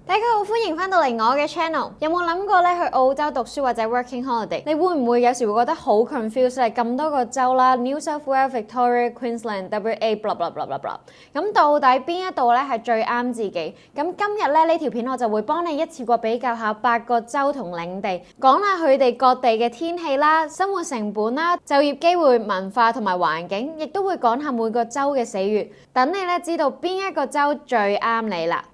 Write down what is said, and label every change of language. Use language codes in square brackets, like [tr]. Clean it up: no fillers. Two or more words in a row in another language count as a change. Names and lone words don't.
[yue] 大家好，歡迎翻到嚟我嘅 channel。有冇諗過咧去澳洲讀書或者 [en] working holiday？ [yue] 你會唔會有時會覺得好 confused？係咁多個州啦 ，New South Wales、Victoria、Queensland、WA， [en] blah blah blah blah blah。 [yue] 咁到底邊一度咧係最啱自己？咁今日咧呢條片我就會幫你一次過比較下8個州同領地，講下佢哋各地嘅天氣啦、生活成本啦、就業機會、文化同埋環境，亦都會講下每個州嘅死穴，等你咧知道邊一個州最啱你啦。